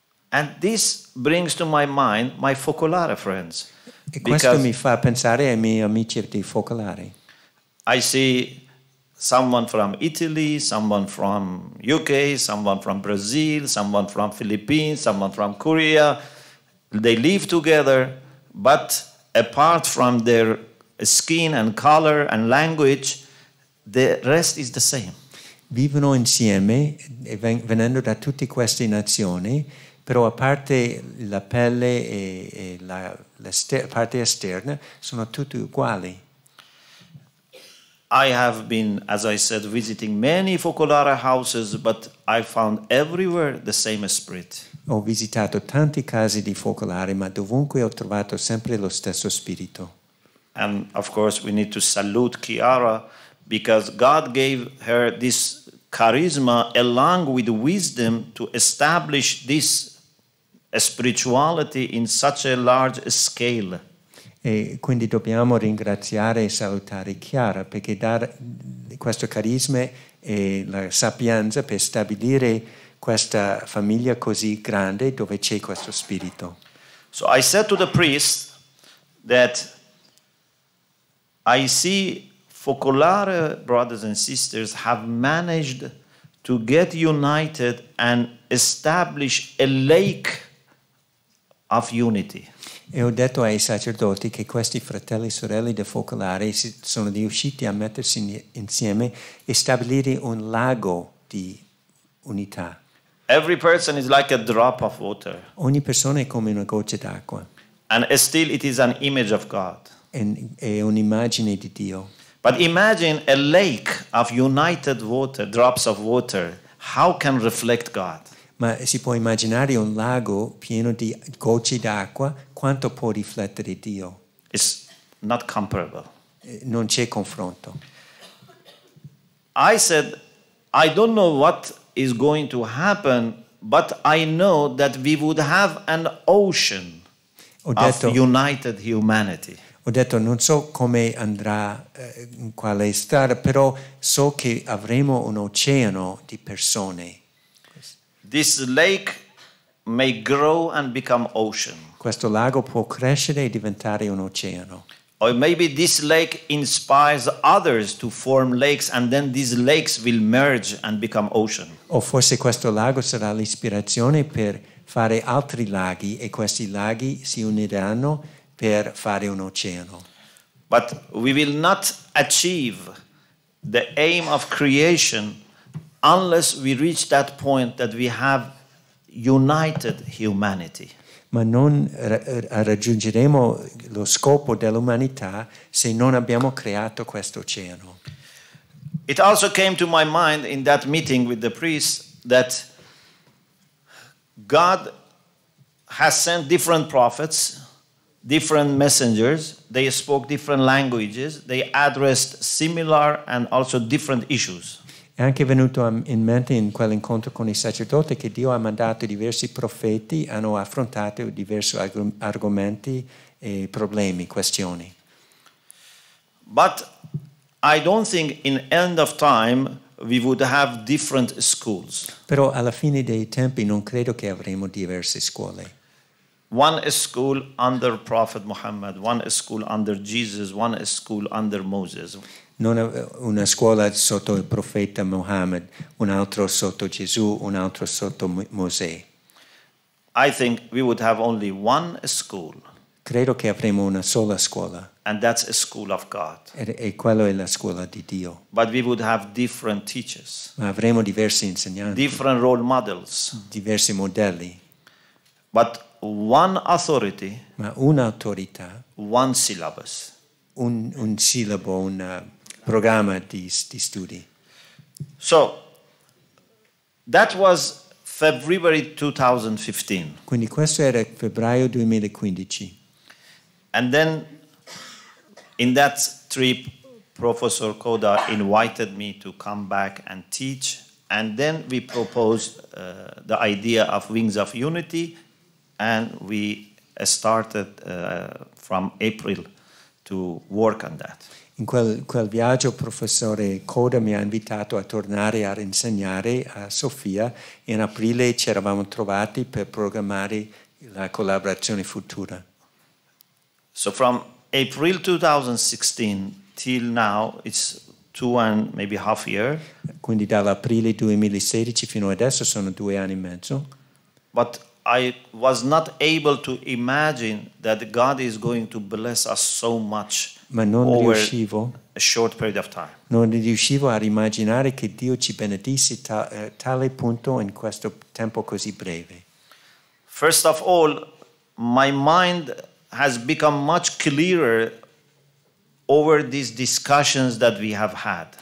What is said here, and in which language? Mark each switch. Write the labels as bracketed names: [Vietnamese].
[English] And this brings to my mind my Focolare friends. [Italian] E questo mi fa pensare ai miei amici di Focolare. [English] I see someone from Italy, someone from UK, someone from Brazil, someone from Philippines, someone from Korea. They live together, but apart from their skin and color and language, the rest is the same. [Italian] Vivono insieme, venendo da tutte queste nazioni, però a parte la pelle e la parte esterna, sono tutti uguali. [English] I have been, as I said, visiting many Focolare houses, but I found everywhere the same spirit. [Italian] Ho visitato tanti casi di Focolare, ma dovunque ho trovato sempre lo stesso spirito. [English] And of course, we need to salute Chiara because God gave her this charisma along with wisdom to establish this spirituality in such a large scale. [Italian] E quindi dobbiamo ringraziare e salutare Chiara perché dare questo carisma e la sapienza per stabilire questa famiglia così grande dove c'è questo spirito. [English] So I said to the priest that I see Focolare brothers and sisters have managed to get united and establish a lake of unity. [Italian] E ho detto ai sacerdoti che questi fratelli e sorelle del Focolare sono riusciti a mettersi insieme e stabilire un lago di unità. [English] Every person is like a drop of water. [Italian] Ogni persona è come una goccia d'acqua. [English] And still it is an image of God. [Italian] È un'immagine di Dio. [English] But imagine a lake of united water, drops of water. How can reflect God? [Italian] Ma si può immaginare un lago pieno di gocce d'acqua, quanto può riflettere Dio? [English] It's not comparable. [Italian] Non c'è confronto. [English] I said, I don't know what is going to happen, but I know that we would have an ocean of united humanity. [Italian] Ho detto, non so come andrà, in quale strada, però so che avremo un oceano di persone. [English] This lake may grow and become ocean. [Italian] Questo lago può crescere e diventare un oceano. [English] Or maybe this lake inspires others to form lakes and then these lakes will merge and become ocean. [Italian] O forse questo lago sarà l'ispirazione per fare altri laghi e questi laghi si uniranno per fare un oceano. [English] But we will not achieve the aim of creation unless we reach that point that we have united humanity. [Italian] Ma non raggiungeremo lo scopo dell'umanità se non abbiamo creato questo oceano. [English] It also came to my mind in that meeting with the priest that God has sent different prophets, different messengers. They spoke different languages. They addressed similar and also different issues. [Italian] È anche venuto in mente in quell'incontro con i sacerdoti che Dio ha mandato diversi profeti, hanno affrontato diversi argomenti e problemi, questioni. [English] But I don't think in end of time we would have different schools. [Italian] Però alla fine dei tempi non credo che avremo diverse scuole. [English] One school under Prophet Muhammad, one school under Jesus, one school under Moses. [Italian] Non una scuola sotto il profeta Muhammad, un altro sotto Gesù, un altro sotto Mosè. [English] I think we would have only one school. [Italian] Credo che avremo una sola scuola. [English] And that's a school of God. [Italian] E quello è la scuola di Dio. [English] But we would have different teachers. [Italian] Ma avremo diversi insegnanti. [English] Different role models. [Italian] Diversi modelli. [English] But one authority. [Italian] Ma un'autorità. [English] One syllabus. [Italian] Un sillabo, un programma di studi. [English] So, that was February 2015. [Italian] Quindi questo era febbraio 2015. [English] And then in that trip, Professor Koda invited me to come back and teach. And then we proposed the idea of Wings of Unity. And we started from April to work on that. [Italian] In quel viaggio il professore Koda mi ha invitato a tornare a insegnare a Sofia e in aprile ci eravamo trovati per programmare la collaborazione futura. [English] So from April 2016 till now, it's 2 and maybe half year. [Italian] Quindi dall'aprile 2016 fino adesso sono 2 anni e mezzo. [English] But I was not able to imagine that God is going to bless us so much over a short period of time. [Italian] Non riuscivo a immaginare che Dio ci benedisse tale punto in questo tempo così breve. [English] First of all, my mind has become much clearer over these discussions that we have had.